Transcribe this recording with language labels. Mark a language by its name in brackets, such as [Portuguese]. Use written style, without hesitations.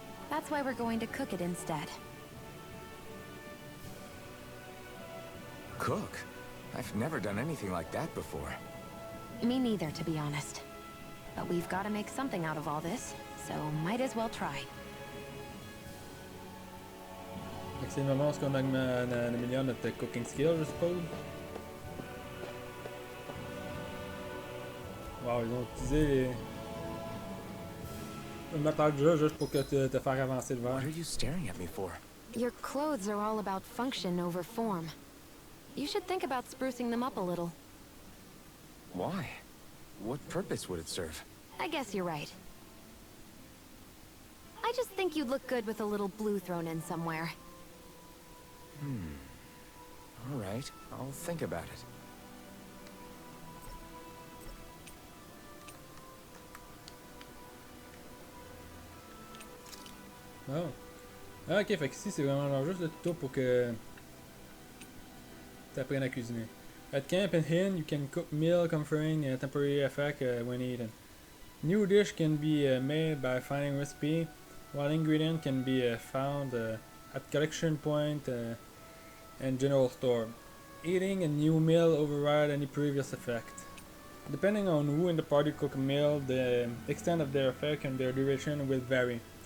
[English] That's why we're going to cook it instead. Cook? I've never done anything like that before. Me neither, to be honest. But we've got to make something out of all this, so might as well try. [French] C'est le moment où on améliore notre [English] cooking skill, [French] je suppose. Wow, ils ont utilisé le moteur de jeu juste pour que te faire avancer le verre. [English] What are you staring at me for? Your clothes are all about function over form. You should think about sprucing them up a little. Why? What purpose would it serve? I guess you're right. I just think you'd look good with a little blue thrown in somewhere. All right, I'll think about it. Oh. [French] Ah, ok, fait qu'ici c'est vraiment genre juste le tuto pour que tu apprennes à cuisiner. [English] At camp and hin, you can cook meal conferring a temporary effect when eaten. New dish can be made by finding recipe, while ingredient can be found at collection point and general store. Eating a new meal override any previous effect. Depending on who in the party cook a meal, the extent of their effect and their duration will vary.